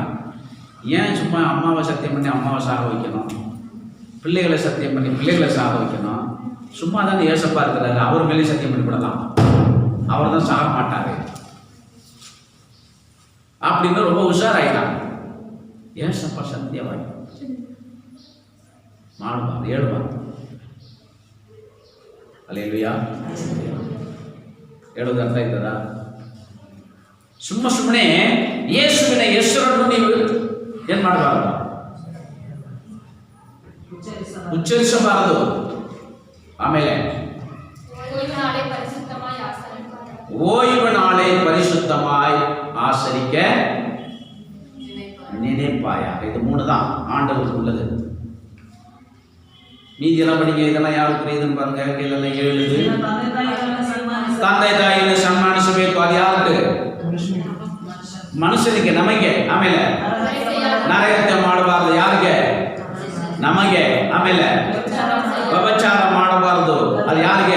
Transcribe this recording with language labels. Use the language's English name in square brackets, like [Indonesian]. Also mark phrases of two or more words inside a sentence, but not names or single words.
[Tamil] ஏன் சும்மா அம்மாவை சத்தியம் பண்ணி அம்மாவை சாக வைக்கணும், பிள்ளைகளை சத்தியம் பண்ணி பிள்ளைகளை சாக வைக்கணும்? சும்மா தானே ஏசப்பா இருக்கிறாரு, அவர் மேலே சத்தியம் பண்ணி விடலாம், அவர் தான் சாக மாட்டாரு அப்படின்னு ரொம்ப உஷாராயிட்டாங்க. ஏசப்பா சத்தியவாய் [Kannada] ಮಾಡುವಾರ ಹೇಳುವಾರ. அல்லேலூயா. ಹೇಳೋದು ಅರ್ಥ ಆಯ್ತದ? ಸುಮ್ಮನೆ ಯೇಸುವಿನ ಹೆಸರನ್ನು ನೀವು ಏನು ಮಾಡಬಾರದು? ಉಚ್ಚರಿಸಬಾರದು. [Tamil] ಆಮೇಲೆ ஓய்வு நாளை பரிசுத்தமாய் ஆசரிக்க நினைப்பாயாக. இது 3 தான் ஆண்டவருக்கு உள்ளது. மீதி எல்லாம் படிங்க. இதெல்லாம் யாருக்கு புரியுதுன்னு பாருங்க. கீழே 7 [Kannada] ತಂದೆ ತಾಯಿಯನ್ನು ಸನ್ಮಾನಿಸಬೇಕು. ಅದು ಯಾருக்கு? ಮನುಷ್ಯನಿಗೆ, ನಮಗೆ. ಆಮೇಲೆ ನರಹತ್ಯೆ ಮಾಡಬಾರದು. ಯಾರಿಗೆ? ನಮಗೆ. ಆಮೇಲೆ ವ್ಯಭಿಚಾರ ಮಾಡಬಾರದು. ಅದು ಯಾರಿಗೆ?